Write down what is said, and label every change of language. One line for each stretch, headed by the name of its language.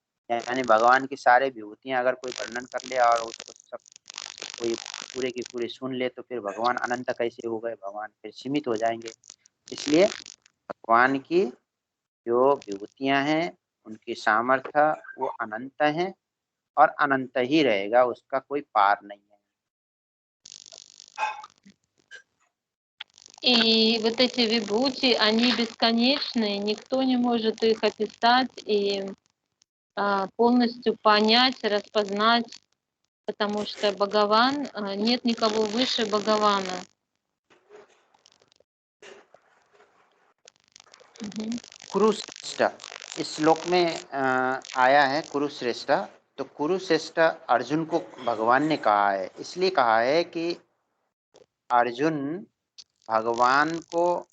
Hindi: यानी भगवान की सारी विभूतियां अगर कोई वर्णन कर ले और उसको सब कोई पूरे की पूरे सुन ले तो फिर भगवान अनंत कैसे हो गए, भगवान फिर सीमित हो जाएंगे। इसलिए भगवान की जो विभूतियां हैं, उनकी सामर्थ्य वो अनंत है और अनंत ही रहेगा, उसका कोई पार नहीं है।
Russian: И вот эти вибхути, они бесконечные, никто не может их описать и полностью понять, распознать, потому что Бхагаван, нет никого выше Бхагавана.
Hindi: कुरुश्रेष्ठ इस श्लोक में आया है कुरुश्रेष्ठ। तो कुरुश्रेष्ठ अर्जुन को भगवान ने कहा है, इसलिए कहा है कि अर्जुन भगवान को